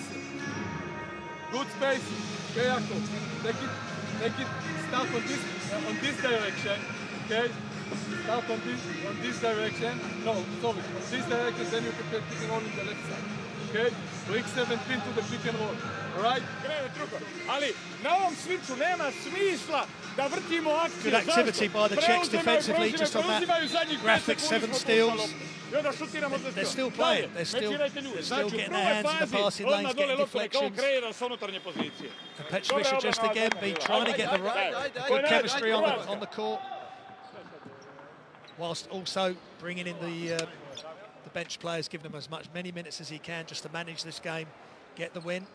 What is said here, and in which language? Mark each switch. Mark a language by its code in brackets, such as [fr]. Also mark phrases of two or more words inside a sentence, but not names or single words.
[en] Good space. Okay, Jakob. Take it. Start on this direction. Okay. Start on this direction. No, sorry. On this direction, then you can pick and roll in the left side. Okay. Bring 17 to the pick and roll. All right. [sr] Ali, na ovom switchu nema smisla da vrtimo akcije. [en] Good activity by the Czechs defensively, just on that graphic, 7 steals. They're still playing. They're still getting their hands in the passing lanes, getting deflections. And Petrovic will just again be trying to get the good chemistry on the court, whilst also bringing in the bench players, giving them many minutes as he can just to manage this game, get the win.